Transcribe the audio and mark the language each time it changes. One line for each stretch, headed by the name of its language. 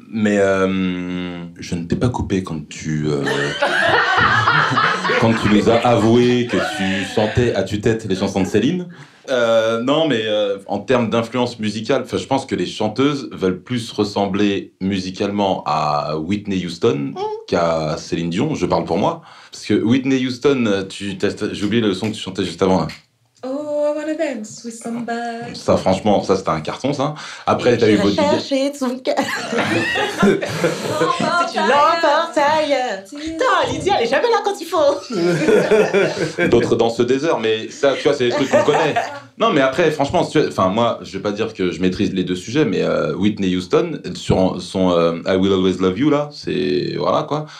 French: Mais je ne t'ai pas coupé quand tu quand tu nous as avoué que tu chantais à tue-tête les chansons de Céline. Non, mais en termes d'influence musicale, je pense que les chanteuses veulent plus ressembler musicalement à Whitney Houston qu'à Céline Dion, je parle pour moi. Parce que Whitney Houston, j'ai oublié le son que tu chantais juste avant. Là.
English: Oh, I wanna dance with somebody.
French: Ça, franchement, ça c'était un carton, ça. Après, t'as eu Bodyguard. Si tu l'emportes ailleurs. Putain, Lydia, elle est jamais là quand il faut. D'autres dans ce désert, mais ça, tu vois, c'est des trucs qu'on connaît. Non, mais après, franchement, enfin, moi, je vais pas dire que je maîtrise les deux sujets, mais Whitney Houston, sur son I Will Always Love You, là, c'est. Voilà, quoi.